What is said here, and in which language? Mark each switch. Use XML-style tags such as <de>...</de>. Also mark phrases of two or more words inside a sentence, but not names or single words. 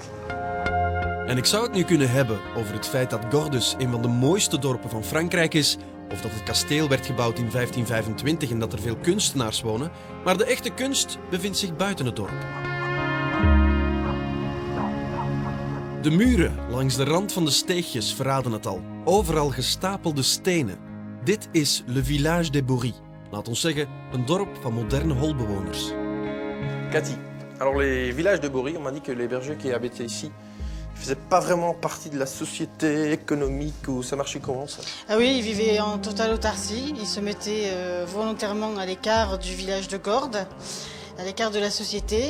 <nl>En ik zou het nu kunnen hebben over het feit dat Gordes een van de mooiste dorpen van Frankrijk is, of dat het kasteel werd gebouwd in 1525 en dat er veel kunstenaars wonen, maar de echte kunst bevindt zich buiten het dorp. De muren langs de rand van de steegjes verraden het al. Overal gestapelde stenen. Dit is Le Village des Bories. Laat ons zeggen, een dorp van moderne holbewoners.</nl> <fr>Cathy, alors les villages de Bories, on m'a dit que les bergers qui habitaient ici ne faisaient pas vraiment partie de la société économique ou ça marchait comment ça? Ah oui, ils vivaient en totale autarcie. Ils se mettaient volontairement à l'écart du village de Gordes, à l'écart de la société.</fr>